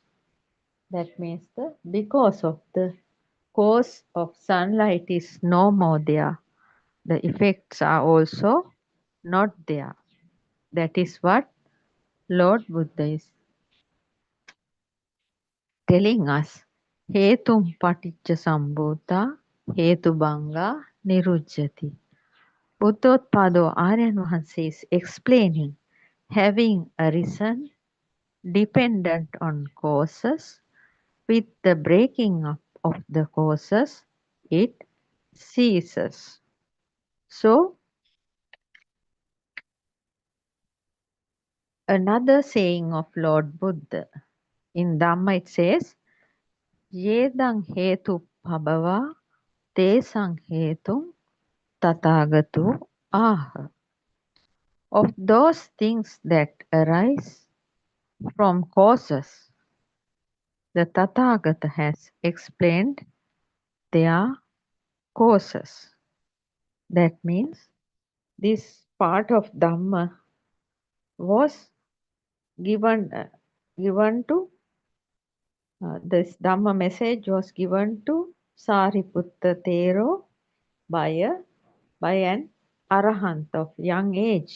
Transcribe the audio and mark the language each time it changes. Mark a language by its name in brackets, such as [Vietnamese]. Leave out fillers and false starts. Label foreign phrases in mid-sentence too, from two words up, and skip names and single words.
[English] That means because of the cause of sunlight is no more there, the effects are also not there. That is what Lord Buddha is telling us. [Pali] Hetum paticca sambhota hetubanga nirujjati. [Sinhala] Buddothpado Aryan Vahansa [English] is explaining having a reason dependent on causes. With the breaking up of the causes, it ceases. So, another saying of Lord Buddha in Dhamma it says, [Pali] Yedang hetu pabhava te sang hetum tathagatu aha. [English] Of those things that arise from causes, the Tathagata has explained their causes. That means this part of Dhamma was given to this Dhamma message was given to Sariputta Thero by an arahant of young age.